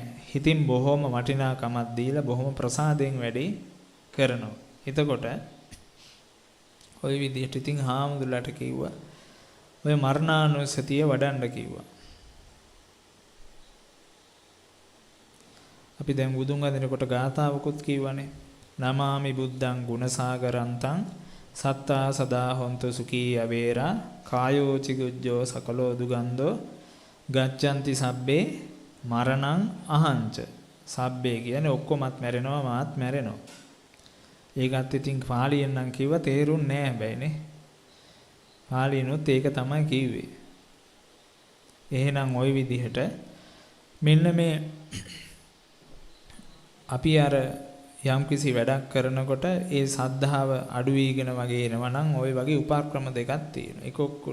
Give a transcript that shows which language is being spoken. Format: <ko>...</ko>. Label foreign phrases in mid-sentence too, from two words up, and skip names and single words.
<si>හිතින් බොහොම වටිනාකමක් දීලා බොහොම ප්‍රසාදයෙන් වැඩේ කරනවා. එතකොට ওই විදිහට ඉතින් හාමුදුරුවෝට කිව්වා ඔය මරණානුස්සතිය වඩන්න කිව්වා. අපි දැන් බුදුන් වදිනකොට ගාථාවකුත් කිව්වනේ.</si> <pi>නමාමි බුද්ධං ගුණසාගරන්තං සත්තා සදා හොන්තු සුඛී අවේරා කායෝ චිගුජ්ජෝ සකලෝ දුගන්ධෝ ගච්ඡanti සබ්බේ මරණං අහංච.</pi> <si>සබ්බේ කියන්නේ ඔක්කොමත් මැරෙනවා මාත් මැරෙනවා. ඒකත් ඉතින් පාලියෙන් නම් කිව්ව තේරුන්නේ නැහැ හැබැයිනේ. පාලියනොත් ඒක තමයි කිව්වේ. එහෙනම් ওই විදිහට මෙන්න මේ අපි අර යම්කිසි වැඩක් කරනකොට ඒ සද්ධාව අඩු වීගෙන වගේ එනවා නම් ওই වගේ උපක්‍රම දෙකක් තියෙනවා.</si>